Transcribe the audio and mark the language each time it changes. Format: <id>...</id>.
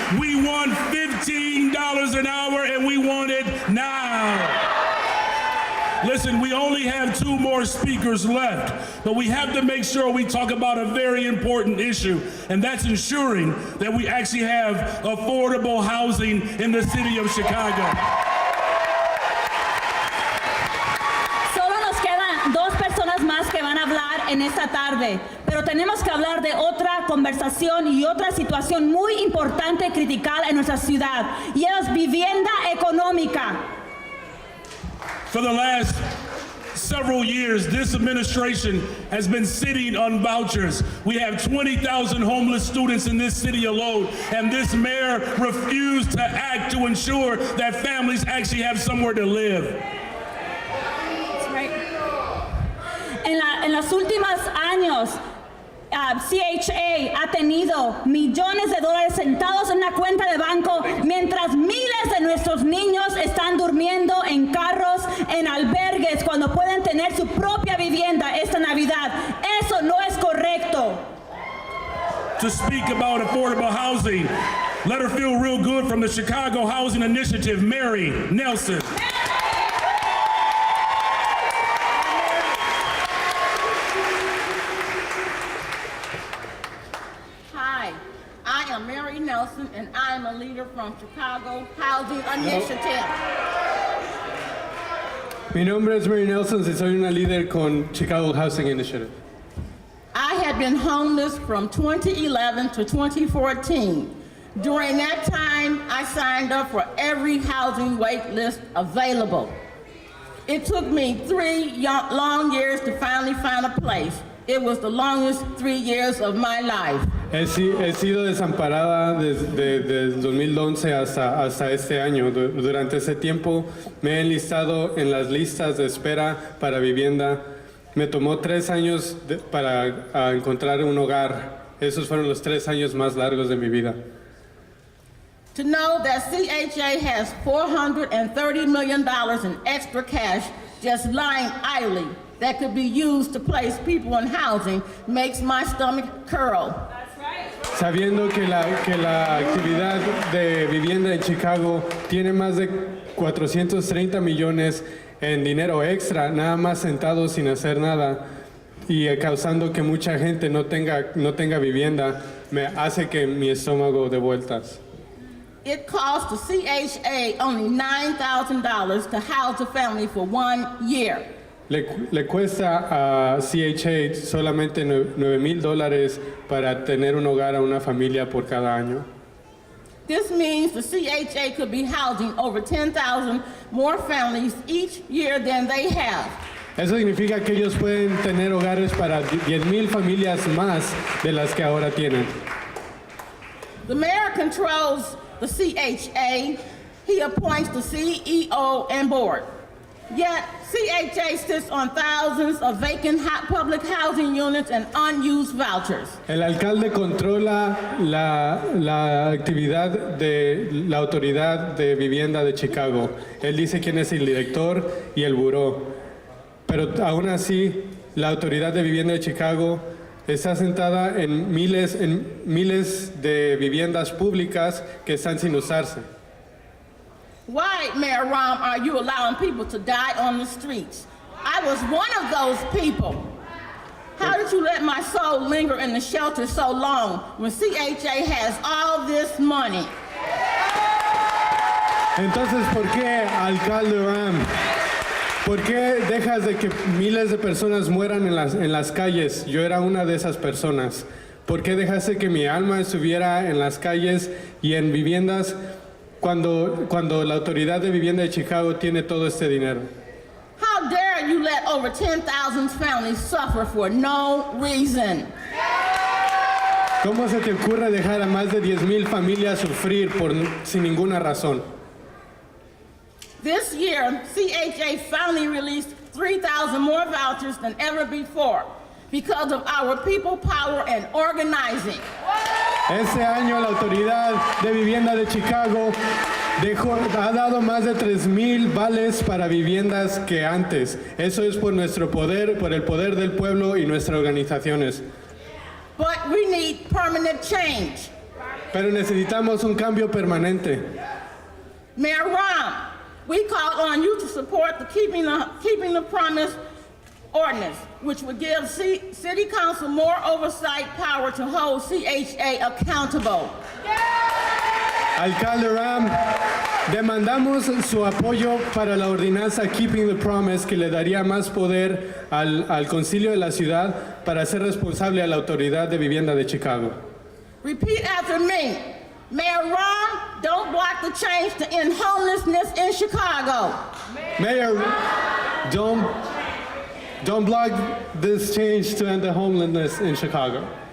<en>We want $15 an hour and we want it now. Listen, we only have 2 more speakers left, but we have to make sure we talk about a very important issue, and that's ensuring that we actually have affordable housing in the city of Chicago.</en> <es>Solo nos quedan 2 personas más que van a hablar en esta tarde, pero tenemos que hablar de otra conversación y otra situación muy importante y critical en nuestra ciudad, y es vivienda económica.</es> <en>For the last several years, this administration has been sitting on vouchers. We have 20,000 homeless students in this city alone, and this mayor refused to act to ensure that families actually have somewhere to live. That's right.</en> <es>En los últimos años, CHA ha tenido millones de dólares sentados en una cuenta de banco mientras miles de nuestros niños están durmiendo en carros, en albergues, cuando pueden tener su propia vivienda esta Navidad. Eso no es correcto.</es> <en>To speak about affordable housing, let her feel real good from the Chicago Housing Initiative, Mary Nelson. Hi, I am Mary Nelson, and I am a leader from Chicago Housing Initiative.</en> <es>Mi nombre es Mary Nelson y soy una líder con Chicago Housing Initiative.</es> <en>I had been homeless from 2011 to 2014. During that time, I signed up for every housing wait list available. It took me 3 long years to finally find a place. It was the longest 3 years of my life.</en> <es>He sido desamparada desde 2011 hasta este año. Durante ese tiempo me he enlistado en las listas de espera para vivienda. Me tomó 3 años para encontrar un hogar. Esos fueron los 3 años más largos de mi vida.</es> <en>To know that CHA has $430 million in extra cash just lying idly that could be used to place people in housing makes my stomach curl.</en> <es>Sabiendo que la actividad de vivienda en Chicago tiene más de 430 millones en dinero extra, nada más sentados sin hacer nada, y causando que mucha gente no tenga vivienda, me hace que mi estómago dé vueltas.</es> <en>It costs the CHA only $9,000 to house a family for 1 year.</en> <es>Le cuesta a CHA solamente $9,000 para tener un hogar a una familia por cada año.</es> <en>This means the CHA could be housing over 10,000 more families each year than they have.</en> <es>Eso significa que ellos pueden tener hogares para 10,000 familias más de las que ahora tienen.</es> <en>The mayor controls the CHA. He appoints the CEO and board. Yet, CHA sits on thousands of vacant public housing units and unused vouchers.</en> <es>El alcalde controla la actividad de la autoridad de vivienda de Chicago. Él dice quién es el director y el buró. Pero aún así, la autoridad de vivienda de Chicago está sentada en miles de viviendas públicas que están sin usarse.</es> <en>Why, Mayor Rahm, are you allowing people to die on the streets? I was one of those people. How did you let my soul linger in the shelter so long when CHA has all this money?</en> <es>Entonces, ¿por qué, alcalde Rahm? ¿Por qué dejas de que miles de personas mueran en las calles? Yo era una de esas personas. ¿Por qué dejaste que mi alma estuviera en las calles y en viviendas cuando la autoridad de vivienda de Chicago tiene todo este dinero?</es> <en>How dare you let over 10,000 families suffer for no reason?</en> <es>¿Cómo se te ocurre dejar a más de 10,000 familias sufrir sin ninguna razón?</es> <en>This year, CHA finally released 3,000 more vouchers than ever before because of our people power and organizing.</en> <es>Este año la autoridad de vivienda de Chicago ha dado más de 3,000 vales para viviendas que antes. Eso es por nuestro poder, por el poder del pueblo y nuestras organizaciones.</es> <en>But we need permanent change.</en> <es>pero necesitamos un cambio permanente.</es> <en>Mayor Ron, we call on you to support the Keeping the Promise ordinance, which would give City Council more oversight power to hold CHA accountable.</en> <es>Alcalde Ram, demandamos su apoyo para la ordenanza Keeping the Promise que le daría más poder al concilio de la ciudad para ser responsable a la autoridad de vivienda de Chicago.</es> <en>Repeat after me. Mayor Ron, don't block the change to end homelessness in Chicago. Mayor, don't block this change to end the homelessness in Chicago.</en>